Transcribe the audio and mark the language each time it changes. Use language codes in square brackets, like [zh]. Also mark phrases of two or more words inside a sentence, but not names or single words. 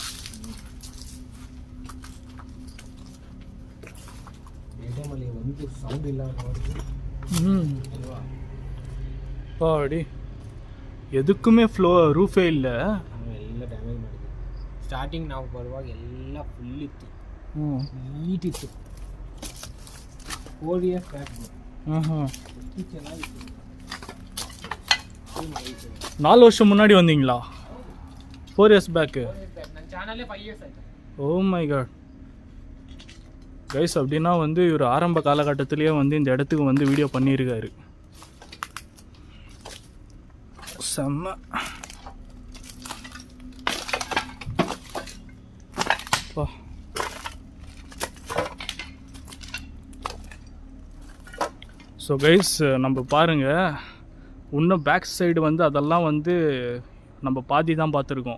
[kn] பாடி ಎದಕ್ಕೂಮೇ ರೂಫೇ ಇಲ್ಲ. ಎಲ್ಲ ಡ್ಯಾಮೇಜ್ ಮಾಡಿದೆ. ಸ್ಟಾರ್ಟಿಂಗ್ ನಾವು ಬರುವಾಗ ಎಲ್ಲ ಫುಲ್ ಇತ್ತು, ನೀಟ್ ಇತ್ತು. [en] 4 years back. ಚೆನ್ನಾಗಿತ್ತು. [ta] 4 வருஷம் முன்னாடி வந்தீங்களா? [en] 4 years back. [kn] ನನ್ನ ಚಾನಲ್ಲೇ 5 years ಆಯ್ತು. [en] Oh my god guys, [ta] அப்படின்னா வந்து இவர் ஆரம்ப காலகட்டத்திலேயே வந்து இந்த இடத்துக்கு வந்து வீடியோ பண்ணியிருக்காரு. செம்ம. [en] so guys, [ta] நம்ம பாருங்கள், இன்னும் [en] back side [ta] வந்து அதெல்லாம் வந்து நம்ம பாதி தான் பார்த்துருக்கோம்.